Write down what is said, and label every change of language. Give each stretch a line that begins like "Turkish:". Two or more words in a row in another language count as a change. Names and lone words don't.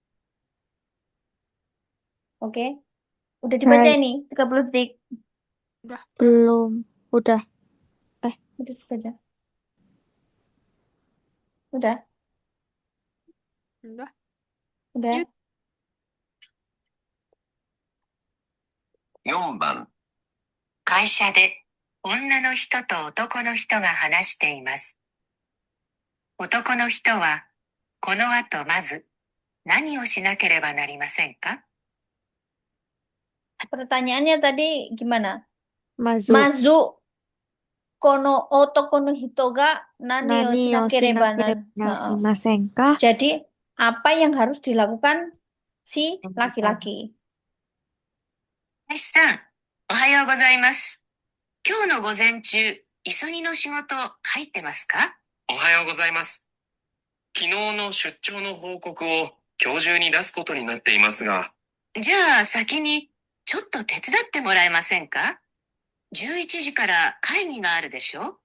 Indonesian: Oke? Udah dibaca Hai, ini, 30 detik. belum. Udah. Udah dibaca. Udah, Udah. udah.
Japanese: 4 番。会社で女の人と男の人が話しています。男の人はこの後まず何をしなければなりませんか？
Indonesian: Pertanyaannya tadi gimana?
Japanese: Mazu. まず この 男 の 人 が 何 を何 を shinakereba shinakereba Heeh. なりません か?
Indonesian: Jadi, apa yang harus dilakukan si laki-laki?
Japanese: 林さん、おはようございます。今日の午前中、急ぎの仕事入ってますか？おはようございます。昨日の出張の報告を今日中に出すことになっていますが。じゃあ先にちょっと手伝ってもらえませんか？11時から会議があるでしょ？